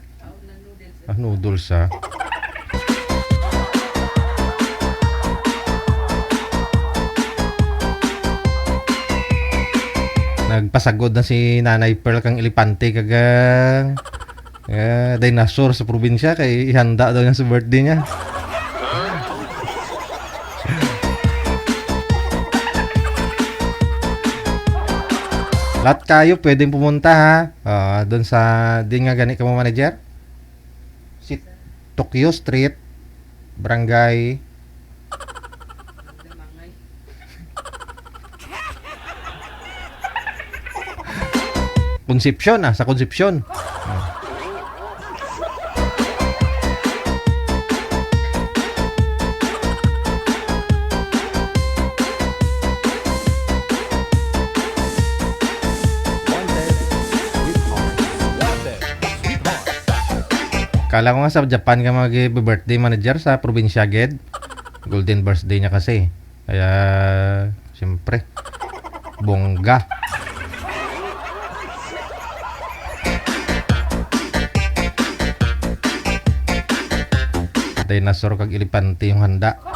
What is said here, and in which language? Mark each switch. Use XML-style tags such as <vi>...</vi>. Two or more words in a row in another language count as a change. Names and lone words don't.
<hil>Noodles, Nagpasagod na si Nanay Pearl kang elepante kagang dinosaur sa probinsya kay ihanda daw niya sa birthday niya.</hil> <tl>Lahat kayo pwedeng pumunta ha.</tl> <hil>Doon sa, di nga gani ka mo manager? Si Tokyo Street, Barangay. Concepcion sa Concepcion.</hil> <en>Wanted, sweetheart. Wanted, sweetheart.</en> <tl>Kala ko nga sa Japan ka mag-birthday manager sa probinsya Ged. Golden birthday niya kasi. Kaya, siyempre, bongga.</tl> <hil>Dinosaur kag elepante yung handa.</hil>